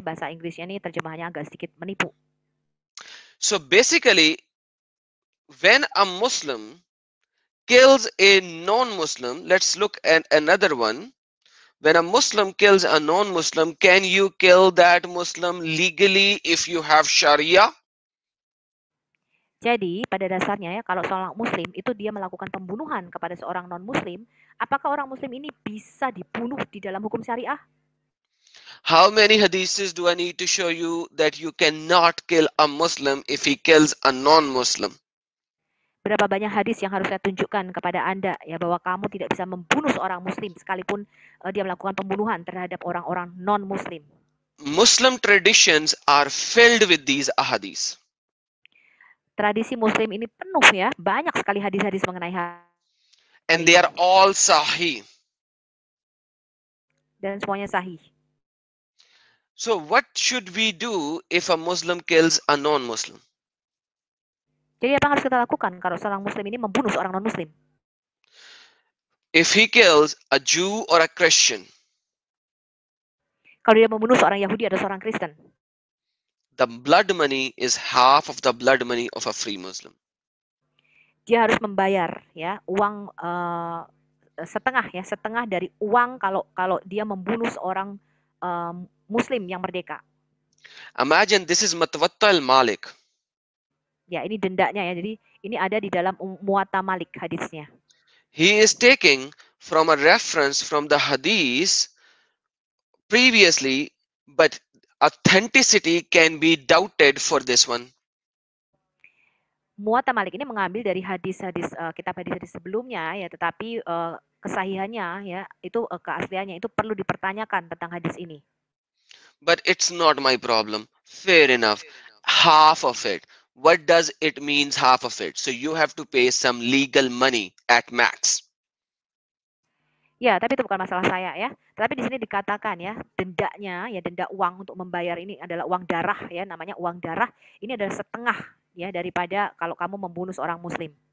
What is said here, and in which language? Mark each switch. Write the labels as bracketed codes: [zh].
[id] Bahasa Inggrisnya ini terjemahannya agak sedikit menipu. [en] So basically, when a Muslim kills a non-Muslim, let's look at another one. When a Muslim kills a non-Muslim, can you kill that Muslim legally if you have Sharia? [id] Jadi pada dasarnya ya, kalau seorang Muslim itu dia melakukan pembunuhan kepada seorang non-Muslim, apakah orang Muslim ini bisa dibunuh di dalam hukum syariah? [en] How many hadiths do I need to show you that you cannot kill a Muslim if he kills a non-Muslim? [id] Berapa banyak hadis yang harus saya tunjukkan kepada Anda ya bahwa kamu tidak bisa membunuh seorang Muslim sekalipun dia melakukan pembunuhan terhadap orang-orang non-Muslim. [en] Muslim traditions are filled with these ahadith. [id] Tradisi Muslim ini penuh ya, banyak sekali hadis-hadis mengenai hal. [en] And they are all sahih. [id] Dan semuanya sahih. [en] So what should we do if a Muslim kills a non-Muslim? [id] Jadi apa yang harus kita lakukan kalau seorang Muslim ini membunuh seorang non-Muslim? [en] If he kills a Jew or a Christian, [id] kalau dia membunuh seorang Yahudi atau seorang Kristen, [en] the blood money is half of the blood money of a free Muslim. [id] Dia harus membayar ya uang setengah dari uang kalau dia membunuh seorang Muslim yang merdeka. [en] Imagine this is Matwatta al-Malik. [id] Ya, ini dendanya ya. Jadi ini ada di dalam Muwatta Malik hadisnya. [en] He is taking from a reference from the hadith previously, but authenticity can be doubted for this one. [id] Muwatta Malik ini mengambil dari hadis-hadis kitab hadis-hadis sebelumnya ya, tetapi kesahihannya ya itu keasliannya itu perlu dipertanyakan tentang hadis ini. [en] But it's not my problem. Fair enough. Half of it. What does it means half of it? So you have to pay some legal money at max. [id] Ya, tapi itu bukan masalah saya ya. Tapi di sini dikatakan ya, dendanya ya, denda uang untuk membayar ini adalah uang darah ya, namanya uang darah. Ini adalah setengah ya daripada kalau kamu membunuh seorang muslim.